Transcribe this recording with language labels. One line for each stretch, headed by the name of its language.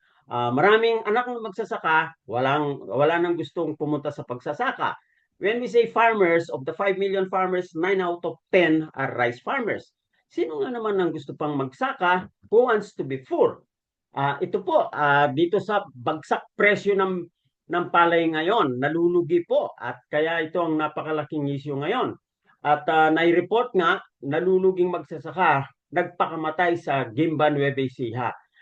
Filipino: Maraming anak ng magsasaka, wala nang gustong pumunta sa pagsasaka.
English: When we say farmers, of the 5 million farmers, 9 out of 10 are rice farmers.
Filipino: Sino nga naman ang gusto pang magsaka? Who wants to be poor? Ito po, dito sa bagsak presyo ng palay ngayon, nalulugi po at kaya ito ang napakalaking issue ngayon. At nai-report nga, naluluging magsasaka, nagpakamatay sa Gimba, Nueva Ecija.